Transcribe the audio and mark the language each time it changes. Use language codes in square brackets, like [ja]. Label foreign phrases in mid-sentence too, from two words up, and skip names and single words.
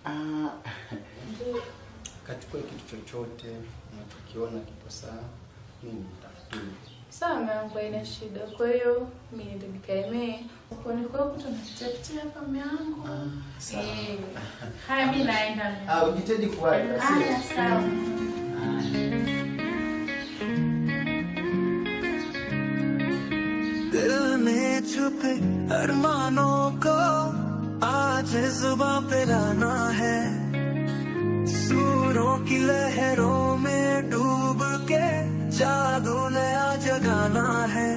[sw] Kachukua kitu chochote unachokiona kipo sawa. Mimi nitafutie. Sawa mwanangu, haina shida. Kwa hiyo mimi ndio nikaemee. Kwani kwa hiyo tunatafutia hapa mwanangu. Sawa. Haya mimi naenda. Ujitahidi kuwahi. Sawa. [hi] दिल में छुपे अरमानों को आज जुबां पे लाना है, सूरों की लहरों में डूब के जादू नया जगाना है।